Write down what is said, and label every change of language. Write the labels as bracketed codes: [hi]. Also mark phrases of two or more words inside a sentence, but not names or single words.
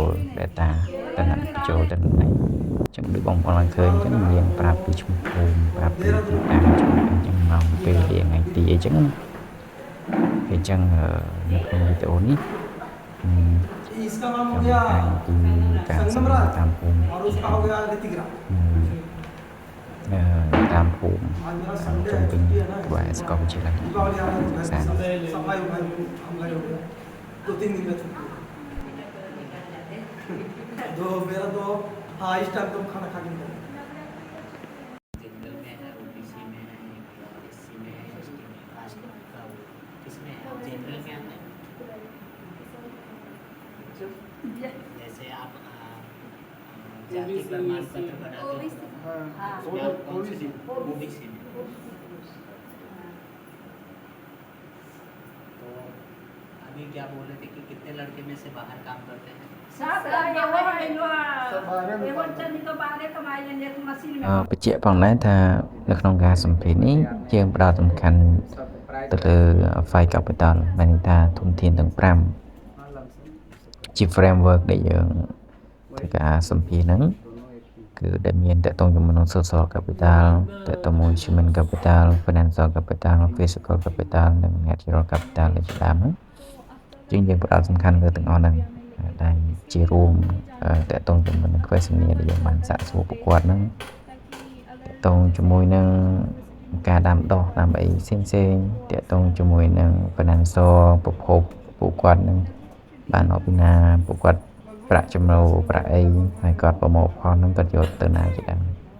[km] data ទៅនឹង visual ទៅនឹងនេះចឹងដូចបងប្អូនបានឃើញចឹងមានប្រាប់ពីឈ្មោះភូមិប្រាប់ពីទីតាំងឈ្មោះអញ្ចឹងមកពេលវេលាថ្ងៃទីអីចឹងអញ្ចឹងនៅក្នុងវីដេអូនេះខ្ញុំបានពីការសម្ដែងតាមភូមិតាមភូមិជុំវិញក្បែរសាកលវិទ្យាល័យសិក្សា [hi] दो मेरा तो हाँ इस टाइम तो खाना खा के जैसे आप जाति प्रमाण पत्र बनाते हो ओबीसी में तो अभी क्या बोल रहे थे कि कितने लड़के में से बाहर काम करते हैं [km] បញ្ជាក់ផងដែរថានៅក្នុងការសម្ភាសន៍នេះយើងផ្ដោតសំខាន់ទៅលើ 5 capital មានន័យថាធនធានទាំង5ជា framework ដែល យើងធ្វើការសម្ភាសន៍ហ្នឹងគឺដែលមានតកតងជាមួយនឹង [en] social capital [km] តកតងជាមួយ [en] human capital financial capital physical capital [km] និង [en] natural capital [km] ជាដើមហ្នឹងយើងផ្ដោតសំខាន់លើទាំងអស់ហ្នឹងដែលជារួមតកតងជាមួយនឹង question ដែលយើងបានសាកសួរពួកគាត់ហ្នឹងតកតងជាមួយនឹងការដាំដុះតាមអីផ្សេងតកតងជាមួយនឹង financial ប្រភពពួកគាត់នឹងបានអពីណាពួកគាត់ប្រាក់ចំណូលប្រាក់អីហើយគាត់ប្រមូលផលហ្នឹងគាត់យកទៅណាជាដើម